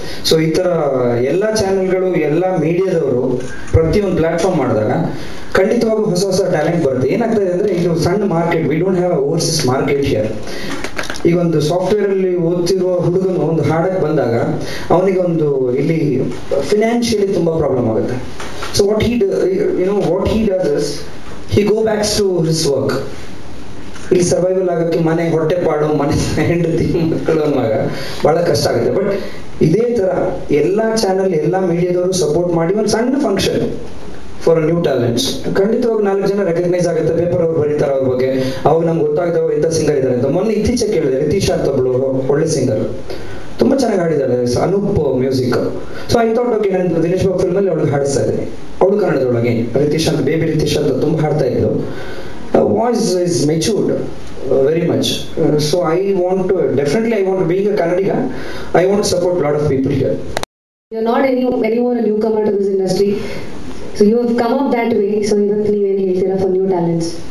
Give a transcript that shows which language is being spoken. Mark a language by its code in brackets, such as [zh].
[kn] So ಈ ತರ ಎಲ್ಲ ಚಾನೆಲ್ಗಳು, ಎಲ್ಲ ಮೀಡಿಯಾದವರು ಪ್ರತಿಯೊಂದು ಪ್ಲಾಟ್ಫಾರ್ಮ್ ಮಾಡಿದಾಗ ಖಂಡಿತವಾಗೂ ಹೊಸ ಹೊಸ ಟ್ಯಾಲೆಂಟ್ ಬರುತ್ತೆ. ಏನಾಗ್ತದೆ ಅಂದ್ರೆ ಇದು ಸಣ್ಣ market, [en] We don't have overseas market here. [kn] ಈಗ ಒಂದು ಸಾಫ್ಟ್ವೇರ್ ಅಲ್ಲಿ ಓದ್ತಿರುವ ಹುಡುಗನು ಒಂದು ಹಾಡಕ್ ಬಂದಾಗ ಅವನಿಗೆ ಒಂದು ಇಲ್ಲಿ ಫಿನಾನ್ಷಿಯಲಿ ತುಂಬಾ ಪ್ರಾಬ್ಲಮ್ ಆಗುತ್ತೆ. [en] So what he does is he go back to his work. [kn] ಇಲ್ಲಿ ಸರ್ವೈವಲ್ ಆಗಕ್ಕೆ ಮನೆ ಹೊಟ್ಟೆ ಪಾಡು, ಮನೆ ಹೆಂಡತಿ ಮಕ್ಕಳು ಅನ್ನುವಾಗ ಬಹಳ ಕಷ್ಟ ಆಗುತ್ತೆ. ಬಟ್ ಇದೇ ತರ ಎಲ್ಲಾ ಚಾನಲ್, ಎಲ್ಲಾ ಮೀಡಿಯಾದವರು ಸಪೋರ್ಟ್ ಮಾಡಿ ಒಂದು ಸಣ್ಣ ಫಂಕ್ಷನ್ [en] for new talents [kn] ಖಂಡಿತವಾಗಿ 4 ಜನ ರೆಕಗ್ನೈಸ್ ಆಗುತ್ತೆ. ಪೇಪರ್ ಅವ್ರು ಬರೀತಾರೆ ಅವ್ರ ಬಗ್ಗೆ, ಅವಾಗ ನಮ್ಗೆ ಗೊತ್ತಾಗ್ತಾವ ಎಂತ ಸಿಂಗರ್ ಇದ್ದಾರೆ ಅಂತ. ಮೊನ್ನೆ ಇತ್ತೀಚೆಗೆ ಕೇಳಿದೆ, ರಿತೀಶಾ ಅಂತ ಒಬ್ಳು ಒಳ್ಳೆ ಸಿಂಗರ್, ತುಂಬಾ ಚೆನ್ನಾಗಿ ಹಾಡಿದ್ದಾರೆ, Anoop music. [en] so I thought okay, [kn] ನಾನು ದಿನೇಶ್ ಬಾಬು ಫಿಲ್ಮ್ ಅಲ್ಲಿ ಅವಳಿಗೆ ಹಾಡಿಸ್ತಾ ಇದ್ದೀನಿ. ಅವಳು ಕನ್ನಡದೊಳಗೆ ರಿತೀಶಾ ಅಂತ, ಬೇಬಿ ರಿತೀಶಾ ಅಂತ ತುಂಬಾ ಹಾಡ್ತಾ ಇದ್ದು. [en] Voice is matured very much. So I want to being a Kannadiga, I want to support a lot of people here. You're not anymore a newcomer to this industry, so you have come up that way. So [kn] ಇವತ್ತು ನೀವೇನು ಹೇಳ್ತೀರಾ [en] for new talents?